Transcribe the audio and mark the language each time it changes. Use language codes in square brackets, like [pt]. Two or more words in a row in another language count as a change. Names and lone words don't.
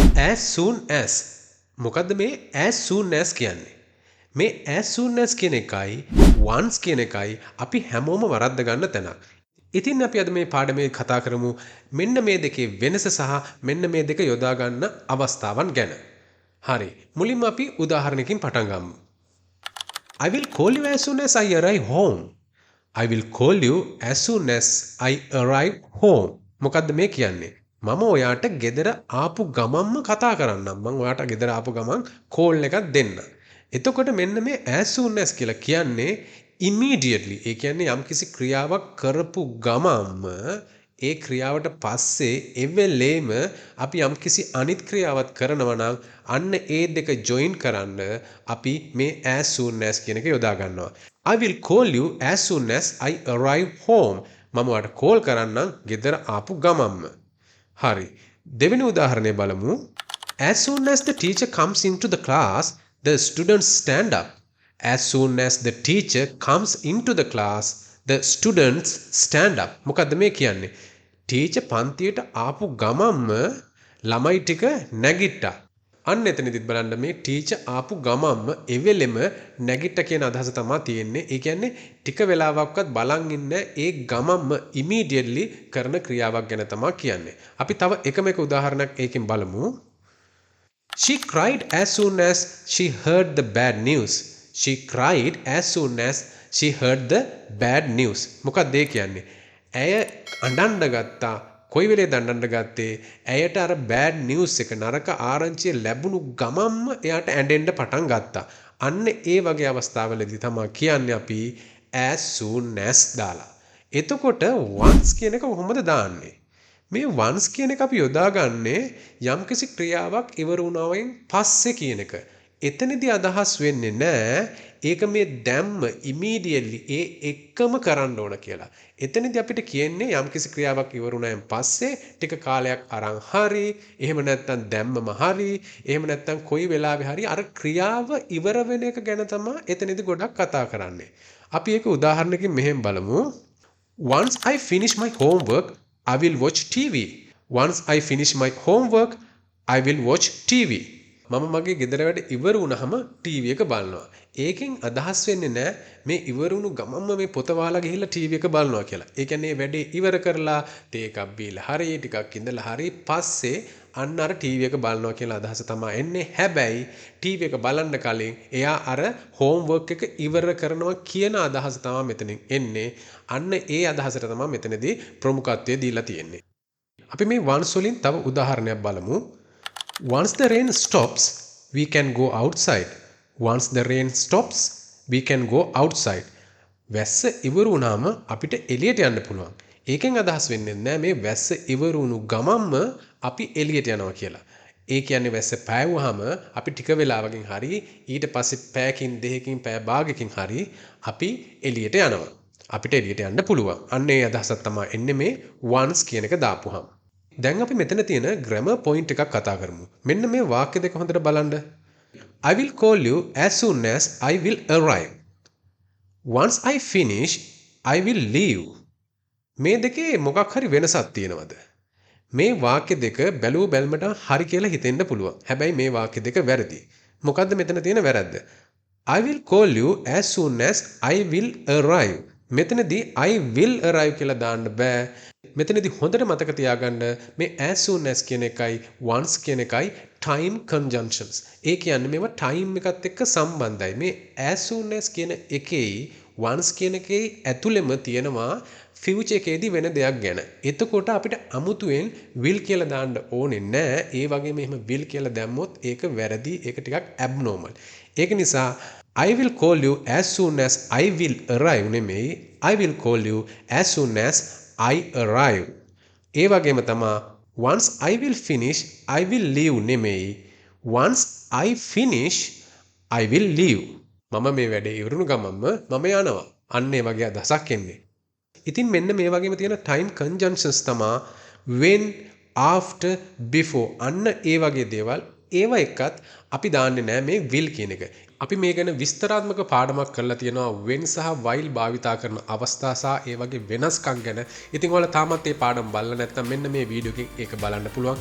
[en] as soon as [si] මොකද්ද මේ [en] as soon as කියන්නේ? [si] මේ [en] as soon as [si] කියන එකයි once කියන එකයි අපි හැමෝම වරද්ද ගන්න තැනක්. ඉතින් අපි අද මේ පාඩමේ කතා කරමු මෙන්න මේ දෙකේ වෙනස සහ මෙන්න මේ දෙක යොදා ගන්න අවස්ථාවන් ගැන. හරි. මුලින්ම අපි උදාහරණයකින් පටන් ගමු. [en] I will call you as soon as I arrive home. I will call you as soon as I arrive home. [si] මොකද්ද මේ කියන්නේ? මම ඔයාට ගෙදර ආපු ගමන්ම කතා කරන්නම්. මම ඔයාට ගෙදර ආපු ගමන් කෝල් එකක් දෙන්න. එතකොට මෙන්න මේ [en] as soon as [si] කියලා කියන්නේ immediately. ඒ කියන්නේ යම්කිසි ක්‍රියාවක් කරපු ගමන්ම ඒ ක්‍රියාවට පස්සේ එවෙලේම අපි යම්කිසි අනිත් ක්‍රියාවක් කරනවා නම් අන්න ඒ දෙක join කරන්න අපි මේ [en] as soon as [si] කියන එක යොදා ගන්නවා. [en] I will call you as soon as I arrive home. [si] මම ඔයාට කෝල් කරන්නම් ගෙදර ආපු ගමන්ම. හරි. දෙවෙනි උදාහරණය බලමු. [en] As soon as the teacher comes into the class, the students stand up. As soon as the teacher comes into the class, the students stand up. [si] මොකද්ද මේ කියන්නේ? ටීචර් පන්තියට ආපු ගමන්ම ළමයි ටික නැගිට්ටා. අන්න එතනදිත් බලන්න මේ ටීචර් ආපු ගමන්ම එවෙලෙම නැගිට්ට කියන අදහස තමයි තියෙන්නේ. ඒ කියන්නේ ටික වෙලාවක්වත් බලන් ඉන්න ඒ ගමන්ම immediately කරන ක්‍රියාවක් ගැන තමයි කියන්නේ. අපි තව එකම එක උදාහරණයක් ඒකෙන් බලමු. [en] She cried as soon as she heard the bad news. She cried as soon as she heard the bad news. [si] මොකක්ද ඒ කියන්නේ? ඇය අඬන්න ගත්තා. කොයි වෙලේද අඬන්න ගත්තේ? ඇයට අර [en] bad news [si] එක නරක ආරංචිය ලැබුණු ගමන්ම එයාට ඇඬෙන්න පටන් ගත්තා. අන්න ඒ වගේ අවස්ථාවලදී තමයි කියන්නේ අපි [en] as soon as [si] දාලා. එතකොට once කියන එක කොහොමද දාන්නේ? මේ once කියන එක අපි යොදාගන්නේ යම්කිසි ක්‍රියාවක් ඉවර වුණායින් පස්සේ කියන එක. එතනදී අදහස් වෙන්නේ නැහැ ඒක මේ දැම්ම immediately ඒ එකම කරන්න ඕන කියලා. එතනදී අපිට කියන්නේ යම්කිසි ක්‍රියාවක් ඉවර වුණායින් පස්සේ ටික කාලයක් අරන් හරි එහෙම නැත්නම් දැම්මම හරි එහෙම නැත්නම් කොයි වෙලාවෙ හරි අර ක්‍රියාව ඉවර වෙන එක ගැන තමයි එතනදී ගොඩක් කතා කරන්නේ. අපි ඒක උදාහරණකින් මෙහෙම බලමු. [en] Once I finish my homework, I will watch TV. Once I finish my homework, I will watch TV. [si] මම මගේ ගෙදර වැඩ ඉවර වුණාම ටීවී එක බලනවා. ඒකෙන් අදහස් වෙන්නේ නැහැ මේ ඉවර වුණු ගමන්ම මේ පොත වහලා ගිහිල්ලා ටීවී එක බලනවා කියලා. ඒ කියන්නේ වැඩේ ඉවර කරලා තේ එකක් බීලා හරි ටිකක් ඉඳලා හරි පස්සේ අන්න අර ටීවී එක බලනවා කියලා අදහස තමයි එන්නේ. හැබැයි ටීවී එක බලන්න කලින් එයා අර හෝම්වර්ක් එක ඉවර කරනවා කියන අදහස තමයි මෙතනින් එන්නේ. අන්න ඒ අදහසට තමයි මෙතනදී ප්‍රමුඛත්වය දීලා තියෙන්නේ. අපි මේ once වලින් තව උදාහරණයක් බලමු. [en] Once the rain stops, we can go outside. Once the rain stops, we can go outside. [si] වැස්ස ඉවර වුණාම අපිට එළියට යන්න පුළුවන්. ඒකෙන් අදහස් වෙන්නේ නැහැ මේ වැස්ස ඉවර වුණු ගමන්ම අපි එළියට යනවා කියලා. ඒ කියන්නේ වැස්ස පෑවුවාම අපි ටික වෙලාවකින් හරි ඊට පස්සේ පැයකින් දෙකකින් පැය භාගයකින් හරි අපි එළියට යනවා. අපිට එළියට යන්න පුළුවන්. අන්න ඒ අදහසක් තමයි එන්නේ මේ once කියන එක දාපුවාම. දැන් අපි මෙතන තියෙන [en] grammar point [si] එකක් කතා කරමු. මෙන්න මේ වාක්‍ය දෙක හොඳට බලන්න. [en] I will call you as soon as I will arrive. Once I finish, I will leave. [si] මේ දෙකේ මොකක් හරි වෙනසක් තියෙනවද? මේ වාක්‍ය දෙක බැලුව බැලමට හරි කියලා හිතෙන්න පුළුවන්. හැබැයි මේ වාක්‍ය දෙක වැරදි. මොකද්ද මෙතන තියෙන වැරද්ද? [en] I will call you as soon as I will arrive. [si] මෙතනදී [en] I will arrive [si] කියලා දාන්න බෑ. මෙතනදී හොඳට මතක තියාගන්න මේ [en] as soon as [si] කියන එකයි once කියන එකයි [en] time conjunctions. [si] ඒ කියන්නේ මේවා time එකත් එක්ක සම්බන්ධයි. මේ [en] as soon as [si] කියන එකේ once කියන එකේ ඇතුළෙම තියෙනවා future එකේදී වෙන දෙයක් ගැන. එතකොට අපිට අමුතුවෙන් will කියලා දාන්න ඕනේ නැහැ. ඒ වගේම එහෙම will කියලා දැම්මොත් ඒක වැරදි. ඒක ටිකක් abnormal. ඒක නිසා [en] I will call you as soon as I will arrive නෙමෙයි I will call you as soon as I arrive. [si] ඒ වගේම තමයි [en] once I will finish I will leave නෙමෙයි once I finish I will leave. [si] මම මේ වැඩේ ඉවරුණු ගමන්ම මම යනවා. අන්න ඒ වගේ අදහසක් එන්නේ. ඉතින් මෙන්න මේ වගේම තියෙන [en] time conjunctions [si] තමයි [en] when after before [si] අන්න ඒ වගේ දේවල් ඒව එක්කත් අපි දාන්නේ නැහැ මේ will කියන එක. අපි මේ ගැන විස්තරාත්මක පාඩමක් කරලා තියෙනවා when සහ while භාවිතා කරන අවස්ථා සහ ඒ වගේ වෙනස්කම් ගැන. ඉතින් ඔයාලා තාමත් මේ පාඩම බලලා නැත්නම් මෙන්න මේ වීඩියෝ එකෙන් ඒක බලන්න පුළුවන්.